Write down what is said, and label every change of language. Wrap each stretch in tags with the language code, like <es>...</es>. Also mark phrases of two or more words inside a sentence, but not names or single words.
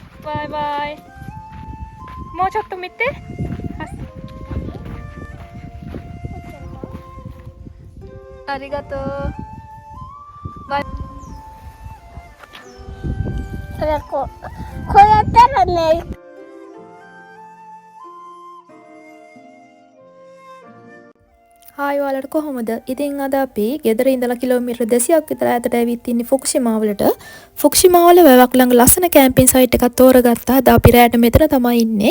<ja>バイバイ。もうちょっと見て。ありがとう。バイ。こうやったらね。</ja> <si>හායි ඔයාලට කොහොමද? ඉතින් අද අපි ගෙදර ඉඳලා කිලෝමීටර් 200ක් විතර ඈතට ඇවිත් ඉන්නේ ෆුකුෂිමා වලට. ෆුකුෂිමා වල වැවක් ළඟ ලස්සන</si> <en>camping site</en> <si>එකක් තෝරගත්තා. අද අපි රැට මෙතන තමයි ඉන්නේ.</si>